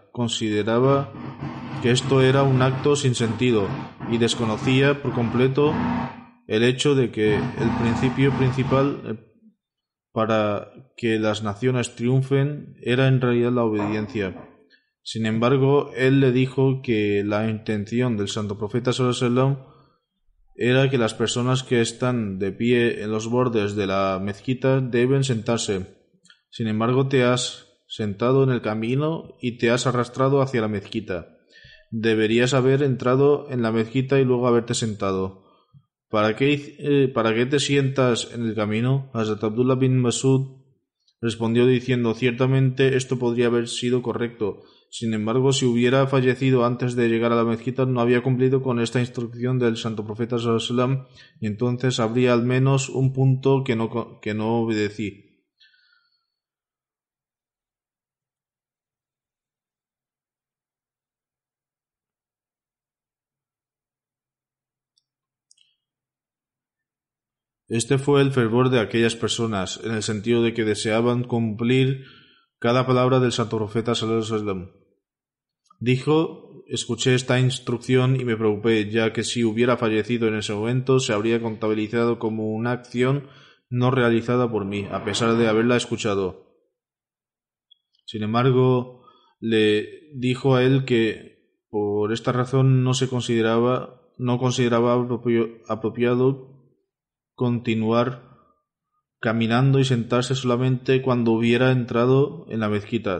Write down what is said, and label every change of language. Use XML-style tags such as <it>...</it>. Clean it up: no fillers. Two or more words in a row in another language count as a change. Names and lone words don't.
<es>Consideraba que esto era un acto sin sentido y desconocía por completo el hecho de que el principio principal para que las naciones triunfen era en realidad la obediencia. Sin embargo, él le dijo que la intención del santo profeta</es> <ar>صلى الله عليه وسلم</ar> <es>era que las personas que están de pie en los bordes de la mezquita deben sentarse. Sin embargo, te has sentado en el camino y te has arrastrado hacia la mezquita. Deberías haber entrado en la mezquita y luego haberte sentado. ¿Para qué te sientas en el camino? Hazrat Abdullah bin Masud respondió diciendo: ciertamente esto podría haber sido correcto. Sin embargo, si hubiera fallecido antes de llegar a la mezquita, no había cumplido con esta instrucción del santo profeta</es> <ar>صلى الله عليه وسلم,</ar> <es>y entonces habría al menos un punto que no obedecí. Este fue el fervor de aquellas personas, en el sentido de que deseaban cumplir cada palabra del santo profeta</es> <ar>صلى الله عليه وسلم.</ar> <es>Dijo: escuché esta instrucción y me preocupé, ya que si hubiera fallecido en ese momento se habría contabilizado como una acción no realizada por mí, a pesar de haberla escuchado. Sin embargo, le dijo a él que por esta razón no consideraba apropiado continuar caminando y sentarse solamente cuando hubiera entrado en la mezquita.</es>